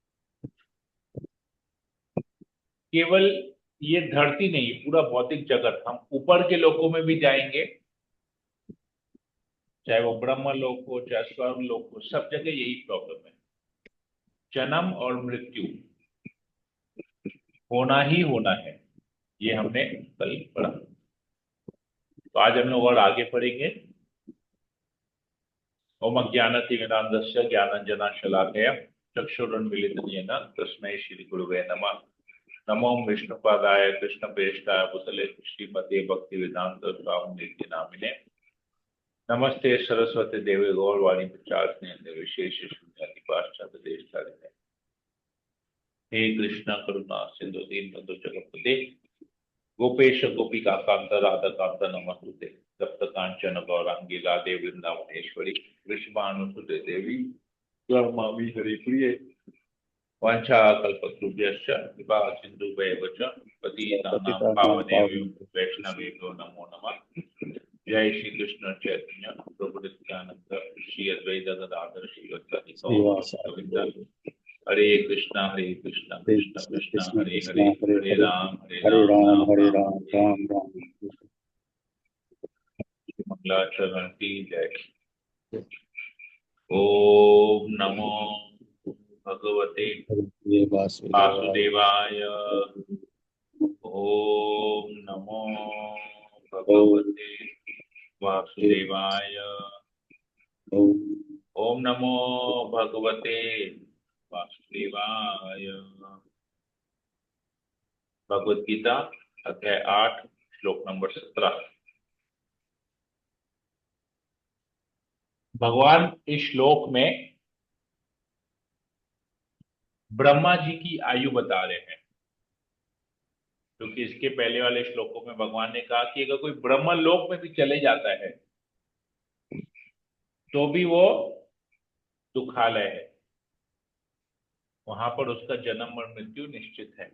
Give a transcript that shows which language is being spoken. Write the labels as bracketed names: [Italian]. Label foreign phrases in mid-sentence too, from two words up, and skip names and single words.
[Hindi] केवल ये धरती नहीं, पूरा भौतिक जगत, हम ऊपर के लोकों में भी जाएंगे, चाहे वो ब्रह्म लोक हो चाहे स्वर्ग लोक हो, सब जगह यही प्रॉब्लम है। जन्म और मृत्यु होना ही होना है, ये हमने कल पढ़ा। तो आज हम लोग और आगे पढ़ेंगे। [Sanskrit] ओम अज्ञानतिमिरान्धस्य ज्ञानाञ्जनशलाकया चक्षुरुन्मीलितं येन तस्मै श्रीगुरुवे नमः। नमो विष्णुपादाय कृष्णप्रेष्ठाय भूतले श्रीमते भक्तिवेदांत स्वामी नित्य नामिने। नमस्ते सरस्वती देवी गौरवाणी प्रचार विशेष शून्य पाश्चात्य देश चारिणे। हे कृष्ण करुणा सिंधु दीनबंधु जगत्पते गोपेश गोपिका कांत राधा कांत नमस्तुते। तप्त कांचन गौरांगी राधे वृंदावनेश्वरी वृषभानुसुते देवी ब्रह्मावि हरिप्रिये वाञ्छाकल्पतरुभ्यश्च कृपा सिन्धुभ्येव च पतितानां पतितानां पावनेभ्यो पावनेभ्यो वैष्णवेभ्यो नमो नमः। जय श्री कृष्ण चैतन्य प्रभु नित्यानंद श्री अद्वैत गदाधर श्रीवासादि गौर श्रीवासादि भक्तवृंद। गौर हरे कृष्णा हरे कृष्ण कृष्ण कृष्ण कृष्ण हरे कृष्ण हरे हरे हरे हरे राम राम हरे राम राम हरे राम राम। [Hindi] मंगलाचरण की जय। [Sanskrit] ओम नमो भगवते हरे वासुदेवाय। वासुदेवाय। ओम नमो ओम भगवते वासुदेवाय। ओम ओम नमो भगवते वासुदेवाय। [Hindi] भगवत गीता अध्याय 8 श्लोक नंबर 17। भगवान इस श्लोक में ब्रह्मा जी की आयु बता रहे हैं, क्योंकि इसके पहले वाले श्लोकों में भगवान ने कहा कि अगर कोई ब्रह्म लोक में भी चले जाता है तो भी वो दुखालय है, वहां पर उसका जन्म और मृत्यु निश्चित है।